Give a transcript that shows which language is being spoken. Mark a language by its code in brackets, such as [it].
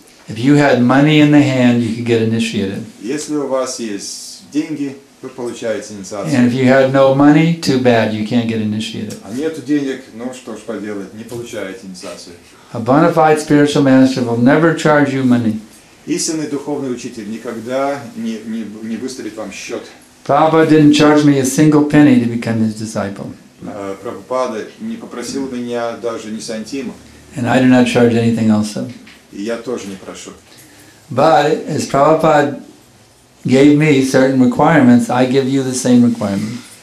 [en] If you had money in the hand, you could get initiated. [ru] Если у вас есть деньги, вы получаете инициацию. [en] And if you had no money, too bad, you can't get initiated. [ru] А нету денег, что ж поделать, не получаете инициацию. [en] A bona fide spiritual master will never charge you money. [ru] Истинный духовный учитель никогда не выставит вам счет. [en] Prabhupada didn't charge me a single penny to become his disciple. [ru] Прабхупада не попросил меня даже ни сантима. [en] And I do not charge anything also. [ru] И я тоже не прошу. [en] But as Prabhupada gave me certain requirements, I give you the same requirements.